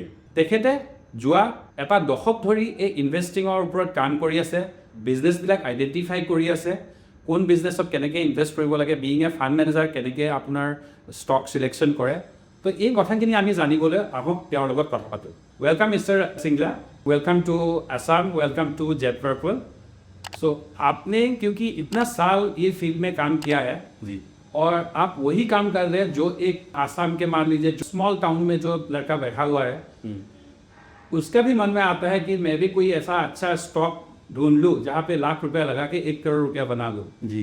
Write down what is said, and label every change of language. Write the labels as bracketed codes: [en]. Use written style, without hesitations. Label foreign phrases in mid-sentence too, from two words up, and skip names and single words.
[as] তেখেতে যোৱা এটা দশক ধৰি এই ইনভেষ্টিঙৰ ওপৰত কাম কৰি আছে, বিজনেছবিলাক আইডেণ্টিফাই কৰি আছে, কোন বিজনেছত কেনেকৈ ইনভেষ্ট কৰিব লাগে, [en] being a fund manager [as] কেনেকৈ আপোনাৰ ষ্টক চিলেকশ্যন কৰে। তো এই কথাখিনি আমি জানিবলৈ আহক তেওঁৰ লগত কথা পাতোঁ। [en] Welcome Mister Singla, welcome to Assam, welcome to Jet Purple. [hi] सो आपने क्योंकि इतना साल ये फील्ड में काम किया है जी, और आप वही काम कर रहे हैं जो एक आसाम के मान लीजिए [en] small town [hi] में जो लड़का बैठा हुआ है, उसका भी मन में आता है कि मैं भी कोई ऐसा अच्छा स्टॉक ढूंढ लूँ जहाँ पे लाख रुपया लगा के 1 करोड़ रुपया बना लूँ जी।